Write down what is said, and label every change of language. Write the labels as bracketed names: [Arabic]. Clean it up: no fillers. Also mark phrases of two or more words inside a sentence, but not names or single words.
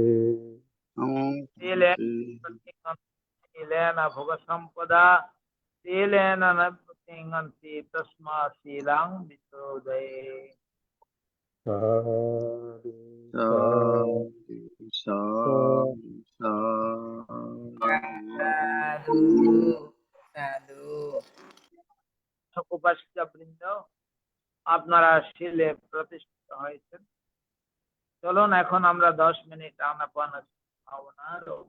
[Pali] शीलेन भोगसम्पदा शीलेन न प्रतिङन्ति तस्मात् शीलं विशोधये साधु साधु সাধু সাধু [Bangla] উপস্থিত বৃন্দ আপনারা শিলে প্রতিষ্ঠিত হয়েছেন চলুন এখন আমরা 10 মিনিট আনাপান ভাবনার